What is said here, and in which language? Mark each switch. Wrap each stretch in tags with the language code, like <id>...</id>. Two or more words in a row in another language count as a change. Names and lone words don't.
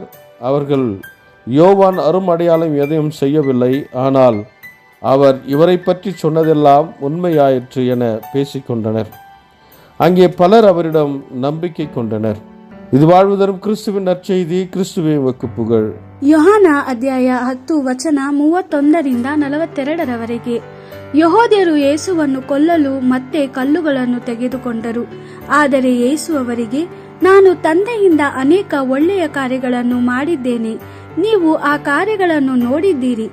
<ta>அவர்கள் யோவான் அருமடையாளம் எதையும் செய்யவில்லை, ஆனால் அவர் இவரை பற்றி சொன்னதெல்லாம் உண்மையாயிற்று என பேசிக்கொண்டனர். அங்கே பலர் அவரிடம் நம்பிக்கை கொண்டனர். ಇದು வாழ்வுதரும் கிறிஸ்துவின் நற்செய்தி. கிறிஸ்துவே உமக்கு புகழ்.</ta> <kn>ಯೋಹಾನ ಅಧ್ಯಾಯ 10 ವಚನ 31-42 ಯೆಹೂದ್ಯರು ಯೇಸುವನ್ನು ಕೊಲ್ಲಲು ಮತ್ತೆ ಕಲ್ಲುಗಳನ್ನು ತೆಗೆದುಕೊಂಡರು. ಆದರೆ ಯೇಸು ಅವರಿಗೆ, ನಾನು ತಂದೆಯಿಂದ ಅನೇಕ ಒಳ್ಳೆಯ ಕಾರ್ಯಗಳನ್ನು ಮಾಡಿದ್ದೇನೆ. ನೀವು ಆ ಕಾರ್ಯಗಳನ್ನು ನೋಡಿದ್ದೀರಿ.</kn>